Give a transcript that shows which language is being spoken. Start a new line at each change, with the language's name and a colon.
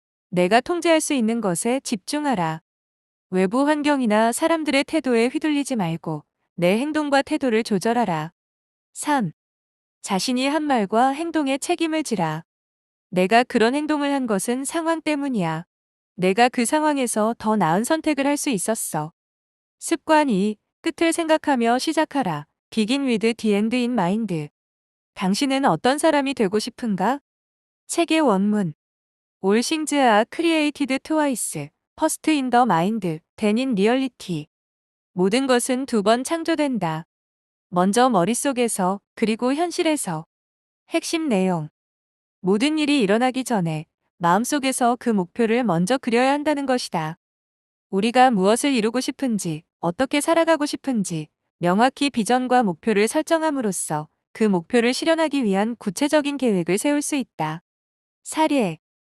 Korean: 내가 통제할 수 있는 것에 집중하라. 외부 환경이나 사람들의 태도에 휘둘리지 말고 내 행동과 태도를 조절하라. 3. 자신이 한 말과 행동에 책임을 지라. 내가 그런 행동을 한 것은 상황 때문이야. 내가 그 상황에서 더 나은 선택을 할 수 있었어. 습관 2. 끝을 생각하며 시작하라.
English: Begin with the end in mind.
Korean: 당신은 어떤 사람이 되고 싶은가? 책의 원문.
English: All things are created twice. First in the mind, then in reality.
Korean: 모든 것은 2번 창조된다. 먼저 머릿속에서, 그리고 현실에서. 핵심 내용. 모든 일이 일어나기 전에 마음속에서 그 목표를 먼저 그려야 한다는 것이다. 우리가 무엇을 이루고 싶은지, 어떻게 살아가고 싶은지 명확히 비전과 목표를 설정함으로써 그 목표를 실현하기 위한 구체적인 계획을 세울 수 있다. 사례.